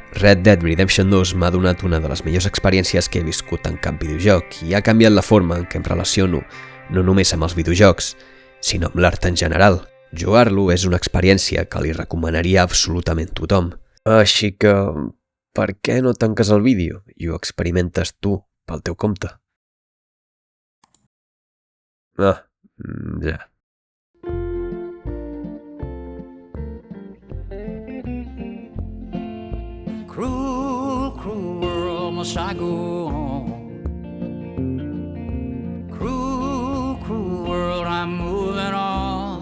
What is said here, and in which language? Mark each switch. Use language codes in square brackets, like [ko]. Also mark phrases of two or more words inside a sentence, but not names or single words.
[ca] Red Dead Redemption 2 m'ha donat una de les millors experiències que he viscut en cap videojoc i ha canviat la forma en què em relaciono, no només amb els videojocs, sinó amb l'art en general. Jugar-lo és una experiència que li recomanaria absolutament tothom. Així que, per què no tanques el vídeo i ho experimentes tu pel teu compte? Ja. [en] Cruel, cruel world, must I go on? Cruel, cruel world, I'm moving on.